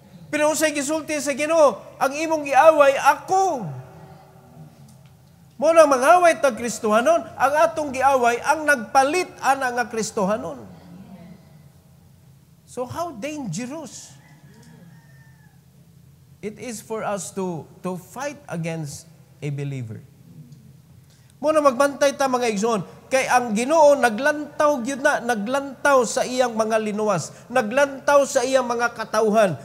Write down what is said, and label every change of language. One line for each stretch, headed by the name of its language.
Cebuano: Pero usay gisulti sa Ginoo, ang imong giaway, ako. Mo nang mangaway tag Kristohanon, ang atong giaway, ang nagpalit ana nga Kristohanon.
English: So how dangerous it is for us to fight against a believer.
Cebuano: Muna magbantay ta mga igsoon, kay ang Ginoo naglantaw gyud na, naglantaw sa iyang mga linuwas, naglantaw sa iyang mga katawhan.